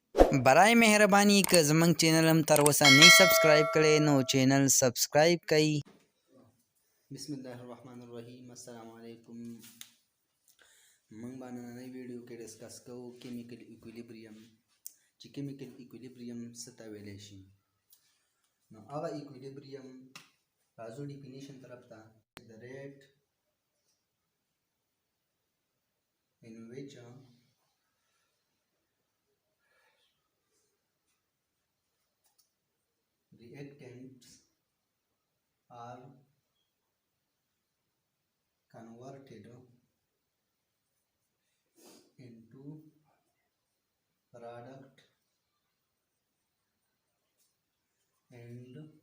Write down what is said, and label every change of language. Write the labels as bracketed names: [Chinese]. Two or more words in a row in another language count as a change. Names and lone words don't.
[Persian] برای مهربانی [Pashto] که زمونږ چینل هم تر اوسه نه سبسکرایب کړی نو چینل سبسکرایب کړئ. [Arabic] بسم الله الرحمن الرحیم. السلام علیکم. [Pashto] موږ باندې نننۍ ویډیو کې ډسکس کوو [English] chemical equilibrium, [Pashto] چې [English] chemical equilibrium [Pashto] څه ته ویلی شي. نو هغه ایکویلیبریم راځو ډیفینیشن طرف ته. [English] د ریټ in which reactants are converted into product and